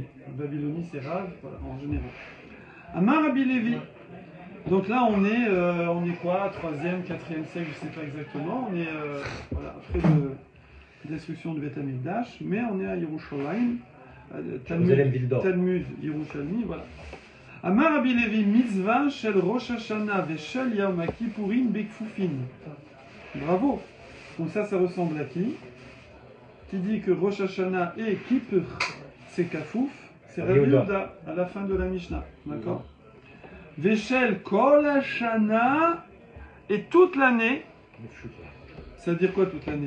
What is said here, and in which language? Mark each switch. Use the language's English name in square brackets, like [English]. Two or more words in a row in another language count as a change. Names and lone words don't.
[French] Babylonie, c'est Rav, voilà, en général. Amar Rabbi Lévi. Donc là, on est quoi? 3e, 4e siècle, je ne sais pas exactement. On est voilà, après la destruction du Beth Amikdash, mais on est à Yerushalayim. Jérusalem, ville d'or. Talmud, Yerushalmi, voilà. [Hebrew] אמר רבי לוי מצוה של ראש השנה ושל יום כיפורים בכפופין. [French] Bravo. Donc ça ressemble à qui? Qui dit que Rosh Hashanah et Kippur, c'est Kafouf, c'est Rabbi Yehuda, à la fin de la Mishnah. D'accord? [Hebrew] ושל כל השנה, [French] et toute l'année, ça veut dire quoi toute l'année?